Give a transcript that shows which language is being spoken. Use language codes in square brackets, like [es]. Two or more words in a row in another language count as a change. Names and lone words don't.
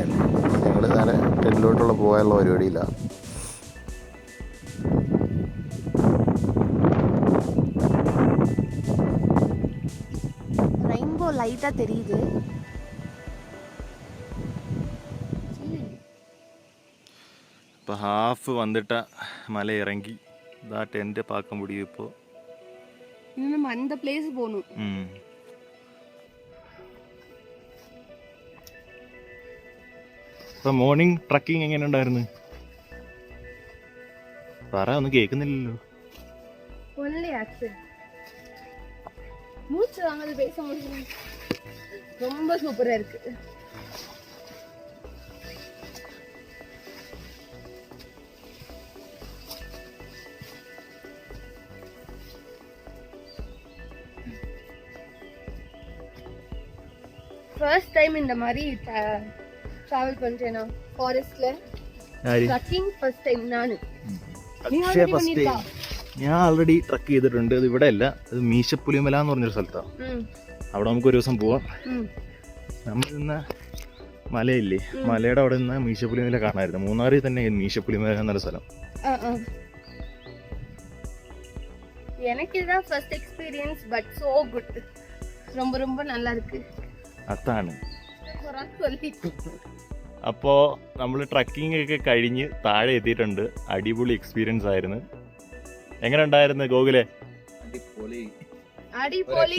[ml] ഞങ്ങൾ നേരെ ടെൻറ്റിലോട്ടുള്ള പോകാനുള്ള പരിപാടിയിലാണ്. [ta] ரெயின்போ லைட்டாக தெரியுது. இப்போ ஹாஃப் வந்துட்டா மலை இறங்கி இதான் டென்ட்டை பார்க்க முடியும். இப்போ இன்னும் நம்ம அந்த பிளேஸ் போகணும். [ml] ഇപ്പൊ [en] morning trekking [ml] എങ്ങനെ ഉണ്ടായിരുന്നു? പറ, ഒന്നും കേൾക്കുന്നില്ലല്ലോ. [ta] மூச்சு வாங்கது பேச முடியும். ரொம்ப சூப்பரா இருக்கு. [en] first time [ta] இந்த மாதிரி டிராவல் பண்றேனா ஃபாரஸ்ட்ல. [en] trekking first time [ta] நானு. [ml] அக்ஷய ஃபர்ஸ்ட் ഞാൻ ആൾറെഡി ട്രക്ക് ചെയ്തിട്ടുണ്ട്. അത് ഇവിടെ അല്ല, അത് മീശപ്പുലിമല എന്ന് പറഞ്ഞൊരു സ്ഥലത്താണ്. അവിടെ നമുക്ക് ഒരു ദിവസം പോവാം. നമ്മൾ നിന്ന മലയില്ലേ, മലയുടെ അവിടെ നിന്ന് മീശപ്പുലിമല കാണാമായിരുന്നു. മൂന്നാറിൽ തന്നെ മീശപ്പുലിമല എന്നൊരു സ്ഥലം. [ta] எனக்கு இதுதான் [en] first experience, but so good. [ta] ரொம்ப ரொம்ப நல்லா இருக்கு. [ml] അതാണ്. അപ്പോൾ നമ്മൾ ട്രക്കിംഗ് ഒക്കെ കഴിഞ്ഞ് താഴെ എത്തിയിട്ടുണ്ട്. അടിപൊളി എക്സ്പീരിയൻസ് ആയിരുന്നു. എങ്ങനെ ഉണ്ടായിരുന്നു ഗോകുലെ? അടിപൊളി.